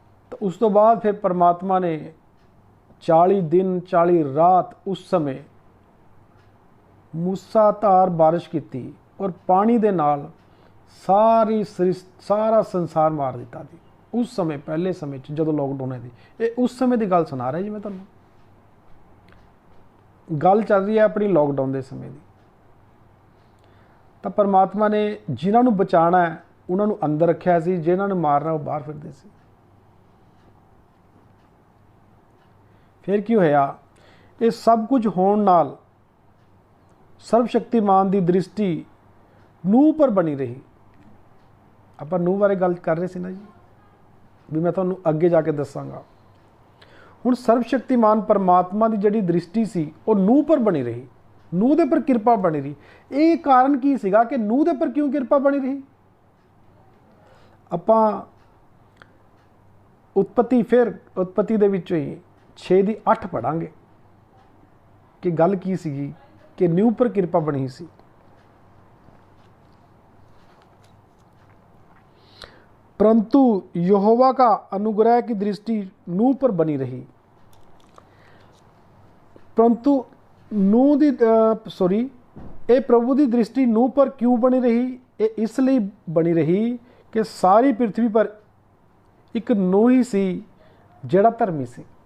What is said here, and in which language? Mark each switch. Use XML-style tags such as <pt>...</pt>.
<pa>तो उस तो बाद फिर परमात्मा ने 40 दिन 40 रात उस समय मूसाधार बारिश की और पानी दे नाल सारा संसार मार दिता थी। उस समय पहले समय जो लॉकडाउन है ये उस समय की गल सुना रहा जी। मैं तुहानूं गल चल रही है अपनी लॉकडाउन के समय की। ਤਾਂ ਪਰਮਾਤਮਾ ਨੇ ਜਿਨ੍ਹਾਂ ਨੂੰ ਬਚਾਉਣਾ ਹੈ ਉਹਨਾਂ ਨੂੰ ਅੰਦਰ ਰੱਖਿਆ ਸੀ, ਜਿਨ੍ਹਾਂ ਨੂੰ ਮਾਰਨਾ ਉਹ ਬਾਹਰ ਫਿਰਦੇ ਸੀ। ਫਿਰ ਕੀ ਹੋਇਆ? ਇਹ ਸਭ ਕੁਝ ਹੋਣ ਨਾਲ ਸਰਵ ਸ਼ਕਤੀਮਾਨ ਦੀ ਦ੍ਰਿਸ਼ਟੀ ਨੂਹ ਪਰ ਬਣੀ ਰਹੀ। ਆਪਾਂ ਨੂਹ ਬਾਰੇ ਗੱਲ ਕਰ ਰਹੇ ਸੀ ਨਾ ਜੀ, ਵੀ ਮੈਂ ਤੁਹਾਨੂੰ ਅੱਗੇ ਜਾ ਕੇ ਦੱਸਾਂਗਾ। ਹੁਣ ਸਰਵ ਸ਼ਕਤੀਮਾਨ ਪਰਮਾਤਮਾ ਦੀ ਜਿਹੜੀ ਦ੍ਰਿਸ਼ਟੀ ਸੀ ਉਹ ਨੂਹ ਪਰ ਬਣੀ ਰਹੀ, ਨੂਹ ਦੇ ਪਰ ਕਿਰਪਾ ਬਣੀ ਰਹੀ। ਇਹ ਕਾਰਨ ਕੀ ਸੀਗਾ ਕਿ ਨੂਹ ਦੇ ਪਰ ਕਿਉਂ ਕਿਰਪਾ ਬਣੀ ਰਹੀ? ਆਪਾਂ ਉਤਪਤੀ ਦੇ ਵਿੱਚੋਂ ਹੀ 6 ਦੀ 8 ਪੜਾਂਗੇ ਕਿ ਗੱਲ ਕੀ ਸੀਗੀ ਕਿ ਨੂਹ ਪਰ ਕਿਰਪਾ ਬਣੀ ਸੀ।</pa> <hi>परंतु यहोवा का अनुग्रह की दृष्टि नूह पर बनी रही। परंतु नूह दी ये प्रभु की दृष्टि नूह पर क्यों बनी रही? ये इसलिए बनी रही कि सारी पृथ्वी पर एक नूह ही सी जिहड़ा धर्मी सी।</hi>